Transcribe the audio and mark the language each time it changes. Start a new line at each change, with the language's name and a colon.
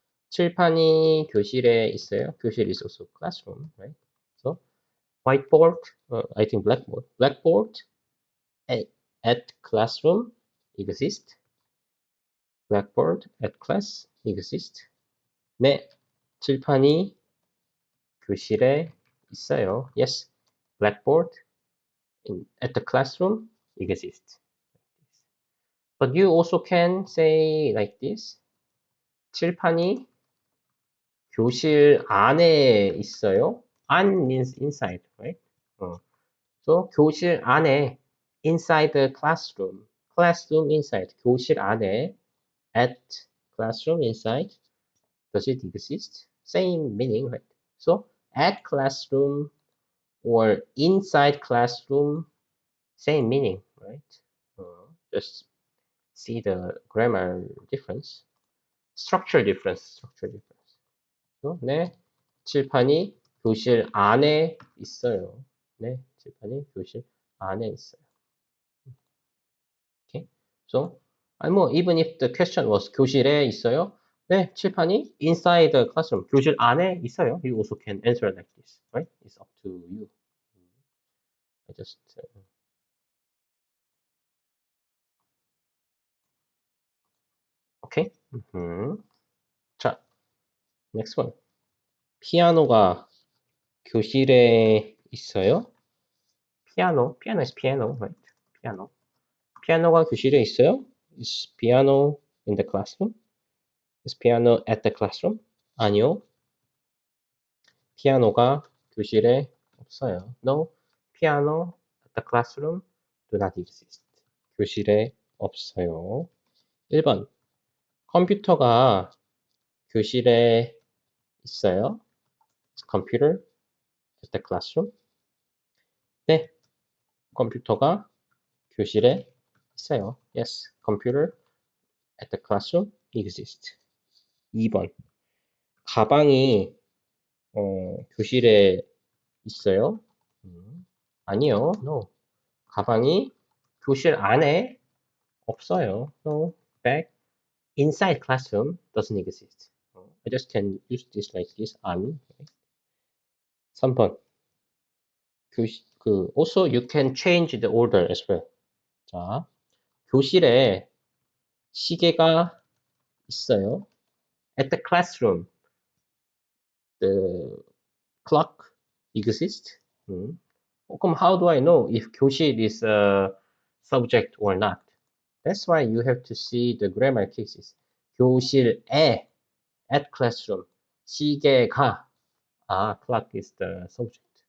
Korean: 칠판이 교실에 있어요.
English: 교실 is also classroom, right? So whiteboard, I think blackboard. Blackboard at classroom exist. Blackboard at class exist.
Korean: 네, 칠판이 교실에 있어요.
English: Yes, blackboard at the classroom exists. But you also can say like this.
Korean: 칠판이 교실 안에 있어요.
English: 안 means inside, right? So
Korean: 교실 안에
English: inside the classroom. classroom inside.
Korean: 교실 안에
English: at classroom inside. Does it exist? Same meaning, right? So at classroom or inside classroom, same meaning, right? Just see the grammar difference, structure difference, structure difference.
Korean: So, 네, 칠판이 교실 안에 있어요. 네, 칠판이 교실 안에 있어요.
English: Okay. So, even if the question was
Korean: 교실에 있어요. 네, 칠판이
English: inside the classroom.
Korean: 교실 안에 있어요.
English: You also can answer like this, right? It's up to you. I just okay. 자, next one.
Korean: 피아노가 교실에 있어요.
English: piano is piano, right? piano.
Korean: 피아노가 교실에 있어요.
English: Is piano in the classroom? Is piano at the classroom?
Korean: 아니요. 피아노가 교실에 없어요.
English: No, piano at the classroom do not exist.
Korean: 교실에 없어요. 1번. 컴퓨터가 교실에 있어요.
English: Is computer at the classroom?
Korean: 네, 컴퓨터가 교실에 있어요.
English: Yes, computer at the classroom exists.
Korean: 2번. 가방이 교실에 있어요? 아니요. No. 가방이 교실 안에 없어요.
English: No. Bag inside classroom doesn't exist. I just can use this like this.
Korean: 안. 3번.
English: also you can change the order as well.
Korean: 자, 교실에 시계가 있어요.
English: At the classroom, the clock exists. 그럼 how do I know if 교실 is a subject or not? That's why you have to see the grammar cases. 교실에, at classroom, 시계가, clock is the subject.